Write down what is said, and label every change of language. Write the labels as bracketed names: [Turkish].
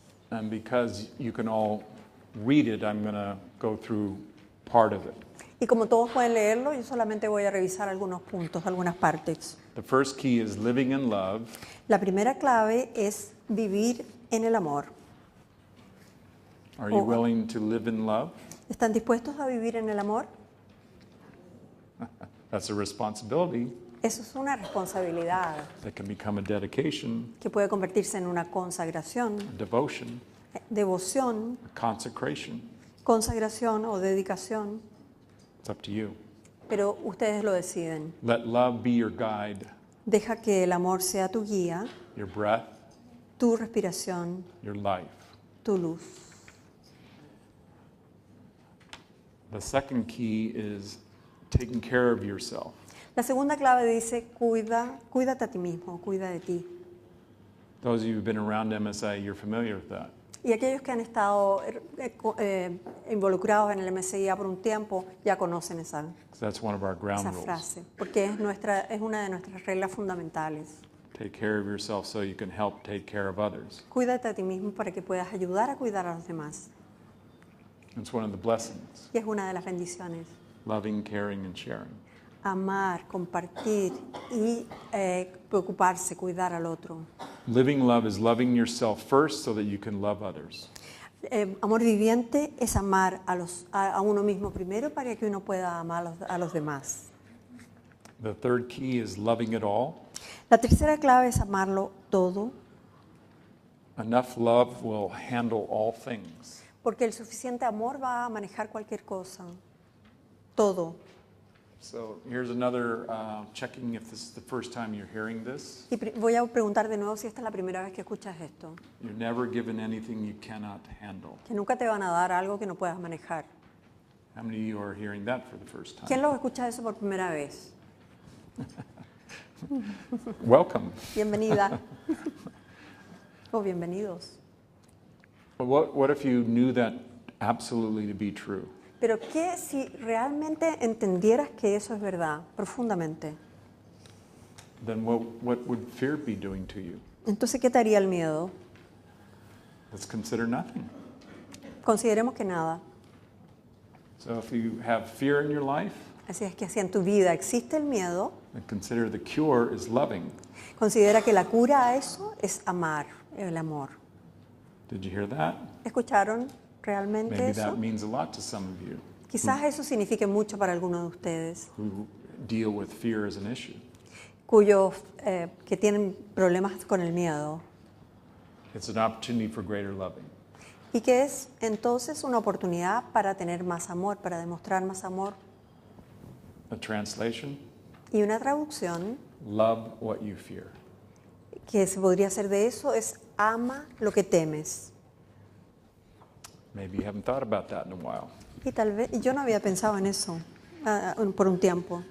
[English] And because you can all read it, I'm going to go through part of it. [Spanish] Y como todos pueden leerlo, yo solamente voy a revisar algunos puntos, algunas partes. [English] The first key is living in love. [Spanish] La primera clave es vivir en el amor. [English] Are you willing to live in love? [Spanish] ¿Están dispuestos a vivir en el amor? [English] That's a responsibility [Spanish] Eso es una responsabilidad [English] that can become a dedication, [Spanish] que puede convertirse en una consagración, [English] a devotion, [Spanish] devoción, [English] a consecration. [Spanish] consagración o dedicación, [English] It's up to you. [Spanish] pero ustedes lo deciden. [English] Let love be your guide, [Spanish] Deja que el amor sea tu guía, [English] your breath, [Spanish] tu respiración, [English] your life. [Spanish] tu luz. [English] The second key is taking care of yourself. [Spanish] La segunda clave dice, cuídate a ti mismo, cuida de ti. [English] Those of you who've been around MSI, you're familiar with that. [Spanish] Y aquellos que han estado involucrados en el MSIA por un tiempo ya conocen esa [English] That's one of our ground rules. [Spanish] frase, porque es una de nuestras reglas fundamentales. [English] Take care of yourself so you can help take care of others. [Spanish] Cuídate a ti mismo para que puedas ayudar a cuidar a los demás. [English] It's one of the blessings, [Spanish] Y es una de las bendiciones. [English] loving, caring, and sharing. [Spanish] Amar, compartir y preocuparse, cuidar al otro. [English] Living love is loving yourself first so that you can love others. [Spanish] Amor viviente es amar a uno mismo primero para que uno pueda amar a los demás. [English] The third key is loving it all. [Spanish] La tercera clave es amarlo todo, [English] Enough love will handle all things. [Spanish] porque el suficiente amor va a manejar cualquier cosa. Todo. [English] So here's another checking if this is the first time you're hearing this. [Spanish] Y voy a preguntar de nuevo si esta es la primera vez que escuchas esto. [English] You're never given anything you cannot handle. [Spanish] Que nunca te van a dar algo que no puedas manejar. [English] How many of you are hearing that for the first time? [Spanish] ¿Quién lo escucha eso por primera vez? [English] Welcome. [Spanish] Bienvenida. O bienvenidos. [English] But what if you knew that absolutely to be true? [Spanish] Pero ¿qué si realmente entendieras que eso es verdad, profundamente? [English] then what would fear be doing to you? [Spanish] Entonces, ¿qué te haría el miedo? [English] Let's consider nothing. [Spanish] Consideremos que nada. [English] So if you have fear in your life, [Spanish] Así es que si en tu vida existe el miedo, [English] then consider the cure is loving. [Spanish] considera que la cura a eso es amar, el amor. [English] Did you hear that? [Spanish] ¿Escucharon realmente [English] Maybe [Spanish] eso? [English] that means a lot to some of you [Spanish] Quizás eso signifique mucho para algunos de ustedes, [English] who deal with fear as an issue. [Spanish] cuyos que tienen problemas con el miedo, [English] It's an opportunity for greater loving. [Spanish] y que es entonces una oportunidad para tener más amor, para demostrar más amor. [English] A translation, [Spanish] Y una traducción [English] love what you fear. [Spanish] que se podría hacer de eso es ama lo que temes. [English] Maybe you haven't thought about that in a while. [Spanish] Y tal vez, y yo no había pensado en eso por un tiempo.